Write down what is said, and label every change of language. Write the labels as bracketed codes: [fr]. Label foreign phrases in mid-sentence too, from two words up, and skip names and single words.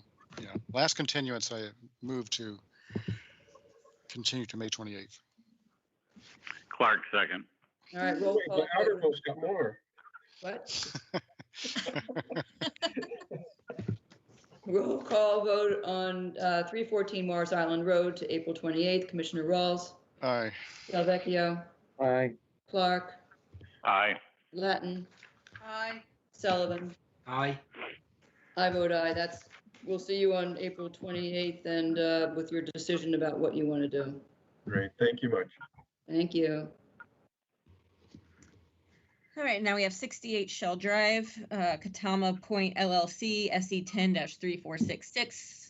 [en] Yeah, last continuance, I move to continue to May 28th. Clark, second. All right, roll call. The outermost got more. What? Roll call vote on 314 Morris Island Road to April 28th. Commissioner Rawls. Aye. Delvecchio. Aye. Clark. Aye. Latin. Aye. Sullivan. Aye. I vote aye. We'll see you on April 28th and with your decision about what you want to do. Great, thank you much. Thank you. All right, now we have 68 Shell Drive, Katama Point LLC, SE 10-3466.